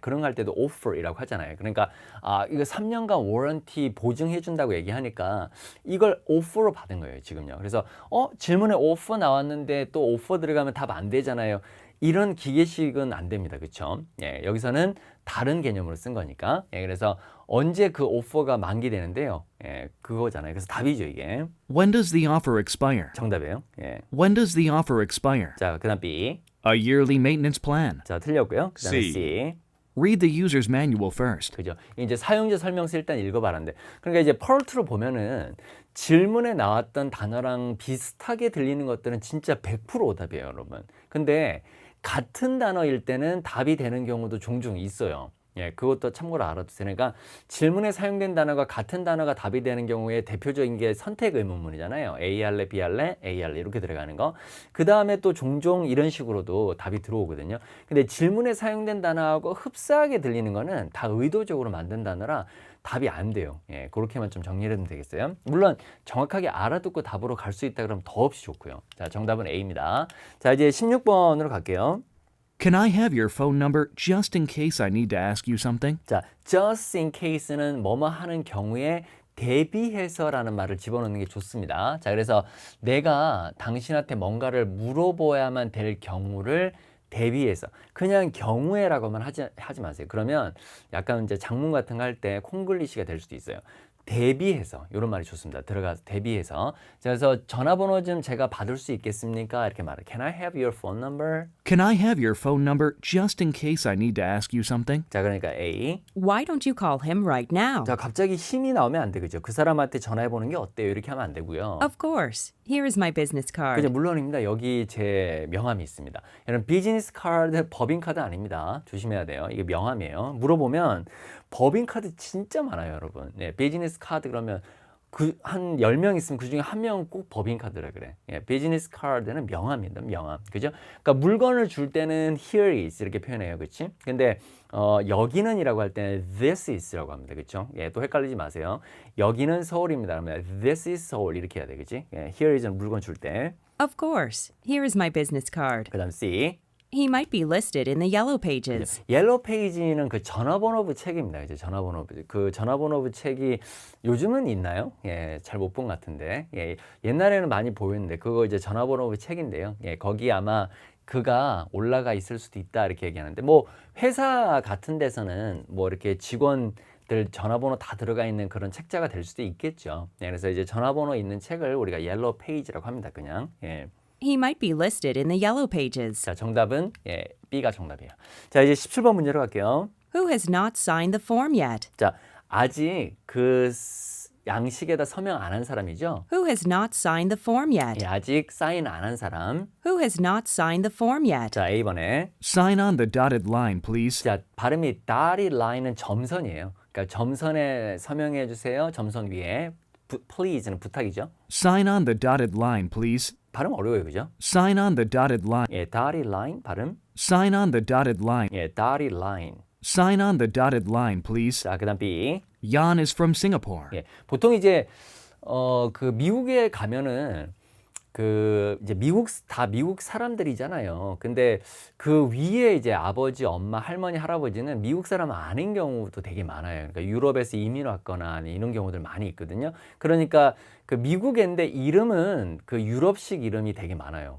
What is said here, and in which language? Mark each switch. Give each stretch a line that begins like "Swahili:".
Korean: 그런 거 할 때도 offer이라고 하잖아요. 그러니까 이거 3년간 워런티 보증해 준다고 얘기하니까 이걸 offer로 받은 거예요, 지금요. 그래서 질문에 offer 나왔는데 또 offer 들어가면 답 안 되잖아요. 이런 기계식은 안 됩니다. 그렇죠? 여기서는 다른 개념으로 쓴 거니까. 그래서 언제 그 오퍼가 만기되는데요. 그거잖아요. 그래서 답이죠, 이게.
English: When does the offer expire?
Korean: 정답이에요.
English: When does the offer expire?
Korean: 자, 그다음 B.
English: A yearly maintenance plan.
Korean: 자, 틀렸고요. 그다음에 C. C.
English: Read the user's manual first.
Korean: 그죠? 이제 사용자 설명서 일단 읽어봐라는데. 그러니까 이제 펄트로 보면은 질문에 나왔던 단어랑 비슷하게 들리는 것들은 진짜 100% 오답이에요, 여러분. 근데 같은 단어일 때는 답이 되는 경우도 종종 있어요. 그것도 참고로 알아두세요. 그러니까 질문에 사용된 단어가 같은 단어가 답이 되는 경우에 대표적인 게 선택 의문문이잖아요. A 할래, B 할래, A 할래 이렇게 들어가는 거. 그 다음에 또 종종 이런 식으로도 답이 들어오거든요. 근데 질문에 사용된 단어하고 흡사하게 들리는 거는 다 의도적으로 만든 단어라 답이 안 돼요. 그렇게만 좀 정리를 하면 되겠어요. 물론 정확하게 알아듣고 답으로 갈 수 있다 그러면 더없이 좋고요. 자, 정답은 A입니다. 자, 이제 16번으로 갈게요.
English: Can I have your phone number just in case I need to ask you something?
Korean: 자,
English: just in case
Korean: 는 뭐뭐 하는 경우에 대비해서라는 말을 집어넣는 게 좋습니다. 자, 그래서 내가 당신한테 뭔가를 물어봐야만 될 경우를 대비해서 그냥 경우에라고만 하지 마세요. 그러면 약간 이제 작문 같은 거 할 때 콩글리시가 될 수도 있어요. 대비해서 이런 말이 좋습니다. 들어가서 대비해서. 그래서 전화번호 좀 제가 받을 수 있겠습니까? 이렇게 말해.
English: Can I have your phone number? Can I have your phone number just in case I need to ask you something?
Korean: 자, 그러니까 A.
English: Why don't you call him right now?
Korean: 자, 갑자기 힘이 나오면 안 되죠. 그 사람한테 전화해 보는 게 어때요? 이렇게 하면 안 되고요.
English: Of course. Here is my business card.
Korean: 그죠, 물론입니다. 여기 제 명함이 있습니다. 여러분, 비즈니스 카드, 법인 카드 아닙니다. 조심해야 돼요. 이게 명함이에요. 물어보면 법인 카드 진짜 많아요, 여러분. 비즈니스 카드 그러면 한 10명 있으면 그 중에 한 명은 꼭 법인 카드라 그래. 비즈니스 카드는 명함입니다. 명함. 그죠? 그러니까 물건을 줄 때는
English: here is
Korean: 이렇게 표현해요. 그렇지? 근데 여기는이라고 할 때는
English: this is
Korean: 라고 합니다. 그렇죠? 또 헷갈리지 마세요. 여기는 서울입니다. 그러면
English: this is
Korean: 서울 이렇게 해야 돼. 그렇지?
English: here is
Korean: 는 물건 줄 때.
English: Of course. Here is my business card.
Korean: 그다음 C.
English: He might be listed in the yellow pages.
Korean: 옐로우 페이지는 그 전화번호부 책입니다. 이제 전화번호부. 그 전화번호부 책이 요즘은 있나요? 잘 못 본 것 같은데. 옛날에는 많이 보였는데 그거 이제 전화번호부 책인데요. 거기 아마 그가 올라가 있을 수도 있다 이렇게 얘기하는데 뭐 회사 같은 데서는 뭐 이렇게 직원들 전화번호 다 들어가 있는 그런 책자가 될 수도 있겠죠. 그래서 이제 전화번호 있는 책을 우리가 옐로우 페이지라고 합니다. 그냥.
English: He might be listed in the yellow pages.
Korean: 자, 정답은 B가 정답이에요. 자, 이제 17번 문제로 갈게요.
English: Who has not signed the form yet?
Korean: 자, 아직 그 양식에다 서명 안 한 사람이죠?
English: Who has not signed the form yet?
Korean: 예, 아직 사인 안 한 사람.
English: Who has not signed the form yet?
Korean: 자, A번에.
English: Sign on the dotted line, please.
Korean: 자, 발음이 dotted line은 점선이에요. 그러니까 점선에 서명해 주세요. 점선 위에. please는 부탁이죠.
English: Sign on the dotted line, please.
Korean: 발음 어려워요, 그죠?
English: Sign on the dotted line.
Korean: 예, dotted line 발음.
English: Sign on the dotted line.
Korean: 예, dotted line.
English: Sign on the dotted line, please.
Korean: 자, 그다음 B.
English: Jan is from Singapore.
Korean: 예, 보통 이제 그 미국에 가면은 그 이제 미국 사람들이잖아요. 근데 그 위에 이제 아버지, 엄마, 할머니, 할아버지는 미국 사람 아닌 경우도 되게 많아요. 그러니까 유럽에서 이민 왔거나 이런 경우들 많이 있거든요. 그러니까 그 미국인데 이름은 그 유럽식 이름이 되게 많아요.